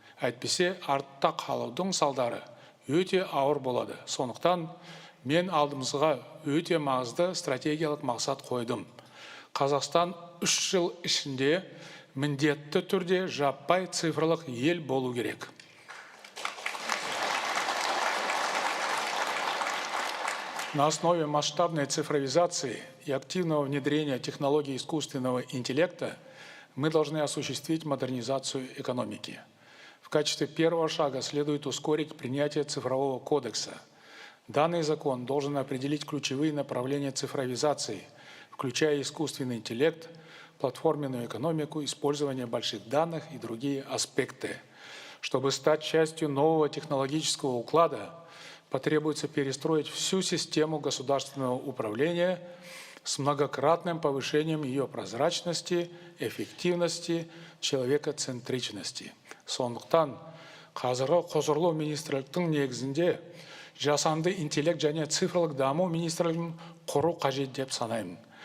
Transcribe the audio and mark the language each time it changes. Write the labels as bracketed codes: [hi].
[kk] Әйтпесе артта қалудың салдары өте ауыр болады. Сондықтан мен алдымызға өте маңызды стратегиялық мақсат қойдым. Қазақстан 3 жыл ішінде міндетті түрде жаппай цифрлық ел болу керек. [ru] На основе масштабной цифровизации и активного внедрения технологий искусственного интеллекта мы должны осуществить модернизацию экономики. В качестве первого шага следует ускорить принятие цифрового кодекса. Данный закон должен определить ключевые направления цифровизации, включая искусственный интеллект, платформенную экономику, использование больших данных и другие аспекты. Чтобы стать частью нового технологического уклада, потребуется перестроить всю систему государственного управления с многократным повышением ее прозрачности, эффективности, человекоцентричности. [kk] Сондықтан, қазіргі құзырлы министрліктің негізінде жасанды интеллект және цифрлық даму министрлігін құру қажет деп санаймын.